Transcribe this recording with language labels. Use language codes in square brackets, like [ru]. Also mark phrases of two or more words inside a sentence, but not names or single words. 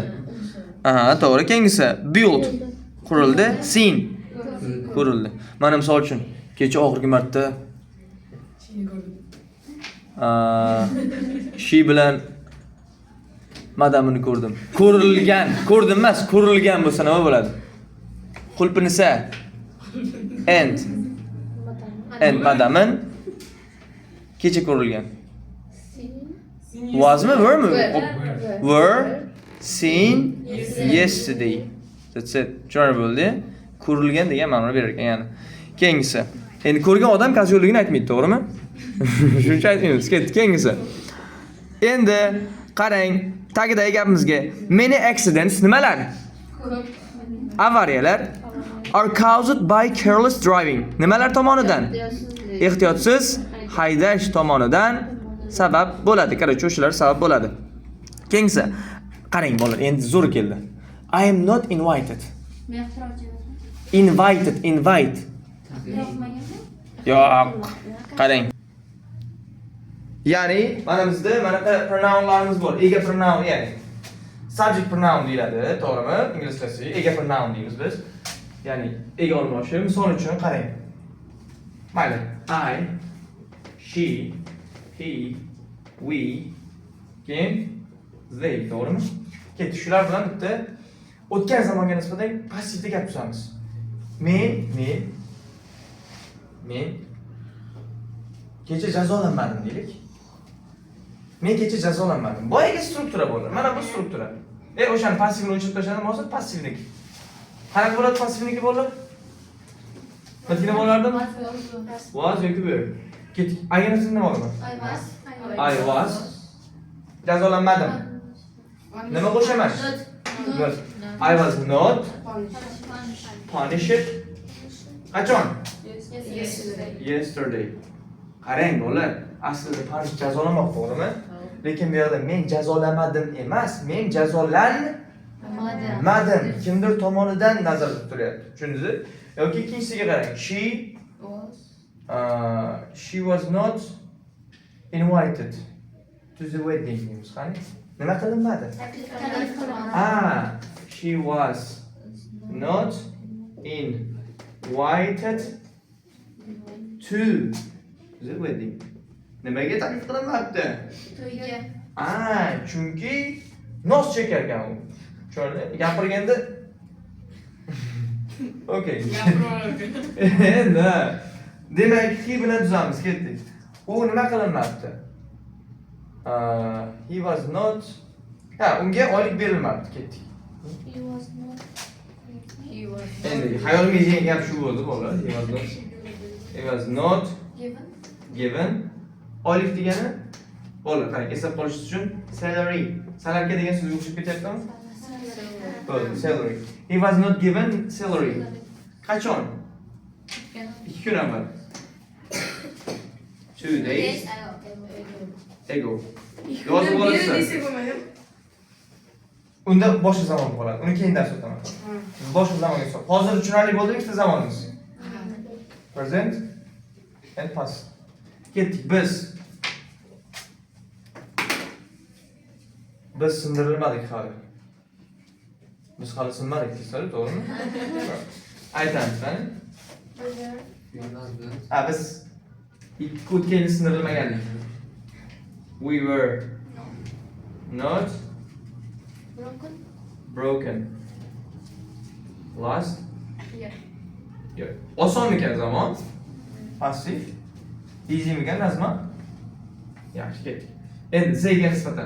[uz] To'g'ri. Keyingisi build. Qurildi, seen. Ko'rildi. Mana misol uchun kecha oxirgi marta she bilan madamini ko'rdim. Ko'rdim emas, ko'rilgan bo'lsa nima bo'ladi? Qulpinisa and madamin kecha ko'rilgan. Wasmi, were'mi? [en] Were seen yesterday. That's it. [uz] Tushunarli bo'ldi? Ko'rilgan degan ma'noni berar ekan, ya'ni. Keyingisi. Endi ko'rgan odam qazyolligini aytmaydi, to'g'rimi? Shuncha aytmaymiz. Ketdik, keyingisi. Endi qarang, tagidagi gapimizga [en] many accidents [uz] nimalar? [en] Avariyalar are caused by careless driving. [uz] Nimalar tomonidan? Ehtiyotsiz haydash tomonidan sabab bo'ladi. Qarachi, o'shalar sabab bo'ladi. Keyingisi qarang bolalar, endi zo'r keldi. [en] I am not invited. [uz] Men ixtirochi Invite. yo'qmaganda. Yo'q. Qarang. Ya'ni mana bizda manaqa pronounlarimiz bor. Ega pronoun, ya'ni [en] subject pronoun [uz] deyiladi, to'g'rimi? Inglizchasi ega pronoun deymiz biz. Ya'ni ega olmoqchi. Misol uchun qarang. Mayli. [en] I, she, he, we, keyin they, [uz] to'g'rimi? Ketdi. Shular bilan bitta o'tgan zamonga nisbatan passivda gap tuzamiz. Men kecha jazolanmadim deylik. Men kecha jazolanmadim. Boyaga struktura bo'ldi. Mana bu struktura. O'shani passivni o'chirib tashladim, hozir passivniki. Qanaqa bo'ladi passivniki bo'ladi? Nima bo'lardi? Was yoki were. Ketdik. Ayganasi nima bo'ladi? [en] I was. [uz] Jazolanmadim. Nima qo'shaman? [en] Not. I was not punished. [uz] Qachon? Yesterday. Qarang bo'lar. Aslida punish jazolamoq, to'g'rimi? Lekin bu yerda men jazolamadim emas, men jazolanmadim. Kimdir tomonidan nazarda tutilyapti. Tushundingizmi? Yoki ikkinchisiga qarang. [en] She was not invited to the wedding. [uz] Qani? Nima qilinmadi? [en] She was not invited to the wedding. [uz] Nimaga taklif qilinmabdi? To'yga. Chunki nos chekarkan u. Tushundingmi? Gapirganda Okay. Endi demak, he bilan tuzamiz, ketdik. U nima qilinmabdi? [en] He was not [uz] unga oylik berilmabdi, ketdik. Endi hayolimga kelgan gap shu bo'ldi, bolalar. [en] He was not given. [uz] Oylik degani bolalar, qarang, eslab qolishingiz uchun salary. Salarga degan so'zga o'xshab ketyaptimi? Bo'ldi, [en] salary. He was not given salary. [uz] Qachon? 2 kun avval. [en] 2 days ago. [uz] Yozib olasiz. Unda boshqa zamon bo'ladi. Uni keyin dars o'taman. Boshqa zamonga hisob. Hozir tushunarli bo'ldimi ikkita zamonimiz? [en] Present and past. [uz] Ketdik biz. Biz sindirilmadik hali. Biz hali sinmadik, sizlar to'g'rimi? Aytamiz, qani? Biz ikki o'tganni sindirilmagandik. [en] We were not broken. [uz] Last? Yo'q. Osonmikan zamon? Passiv. Easymikan nazma? Yaxshi, ketdik. Endi zega nisbatan.